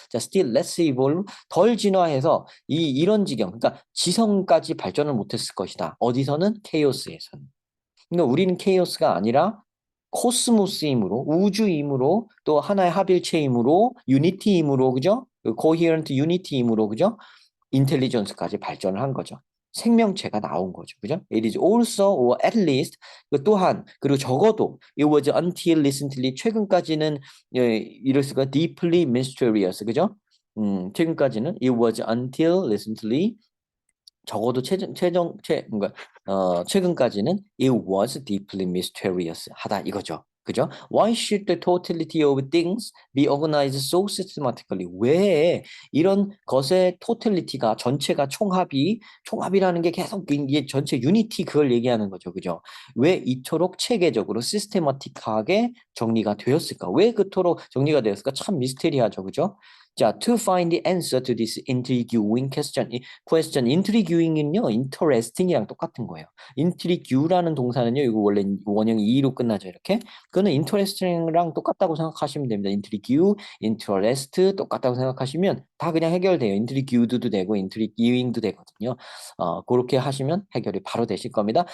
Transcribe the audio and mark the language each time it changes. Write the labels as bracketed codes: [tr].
[ko] 자, [en] still less evolve [ko] 덜 진화해서 이런 지경 그러니까 지성까지 발전을 못했을 것이다. 어디서는 케이오스에서는. 그러니까 우리는 케이오스가 아니라 코스모스이므로 우주이므로 또 하나의 합일체이므로 유니티이므로 그죠? 코히어런트 유니티이므로 그죠? 인텔리전스까지 발전을 한 거죠. 생명체가 나온 거죠. 그죠? [en] It is also or at least [ko] 그 또한 그리고 적어도 [en] it was until recently [ko] 최근까지는 이럴 수가 [en] deeply mysterious [ko] 그죠? 최근까지는 [en] it was until recently [ko] 적어도 뭔가 최근까지는 [en] it was deeply mysterious [ko] 하다 이거죠. 그죠? [en] Why should the totality of things be organized so systematically? [ko] 왜 이런 것의 totality가 전체가 총합이라는 게 계속 이게 전체 유니티 그걸 얘기하는 거죠. 그죠? 왜 이토록 체계적으로 시스테마틱하게 정리가 되었을까? 왜 그토록 정리가 되었을까? 참 미스테리하죠. 그죠? [en] 자, to find the answer to this intriguing intriguing은요, [ko] interesting이랑 똑같은 거예요. intrigue라는 동사는요, 이거 원래 원형이 e로 끝나죠, 이렇게. 그거는 interesting랑 똑같다고 생각하시면 됩니다. intrigue, interest 똑같다고 생각하시면 다 그냥 해결돼요. intrigued도 되고 intriguing도 되거든요. 그렇게 하시면 해결이 바로 되실 겁니다.